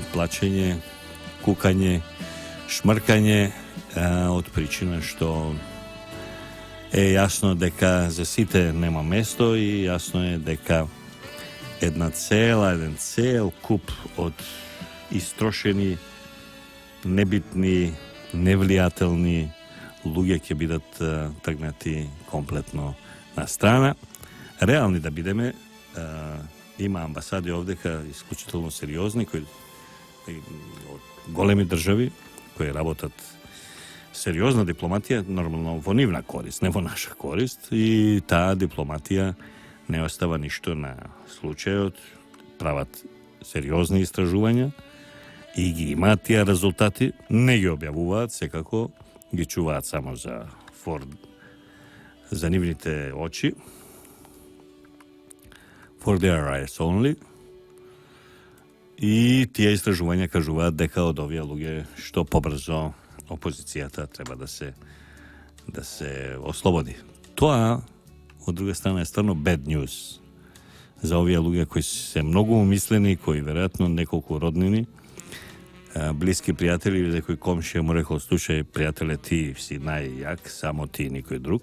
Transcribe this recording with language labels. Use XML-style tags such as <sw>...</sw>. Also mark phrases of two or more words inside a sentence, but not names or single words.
<mk>плачење, кукање, шмркање, од причина што е јасно дека за сите нема место и јасно е дека еден цел куп од истрошени, небитни, невлијателни луѓе ќе бидат тргнати комплетно на страна. Реални да бидеме, има амбасади овдека исклучително сериозни, кои од големи држави, кои работат сериозна дипломатија, нормално во нивна корист, не во наша корист, и та дипломатија не остава ништо на случају, прават сериозни истражувања и ги има тија резултати, не ги објавоват, секако ги чуват само за нивните очи,</mk> <en>for their eyes only.</en> <mk>И тие истражувања кажуваат дека од овие луѓе што побрзо опозицијата треба да се ослободи.</mk> <bs>To, od druge strane, je stvarno</bs> <en>bad news</en> <bs>za ovije luge koji se mnogo umisleni, koji vjerojatno nekoliko rodnini, bliski prijatelji ili koji komšija mu rekao, slušaj, prijatelje, ti si najjak, samo ti, nikoj drug.</bs>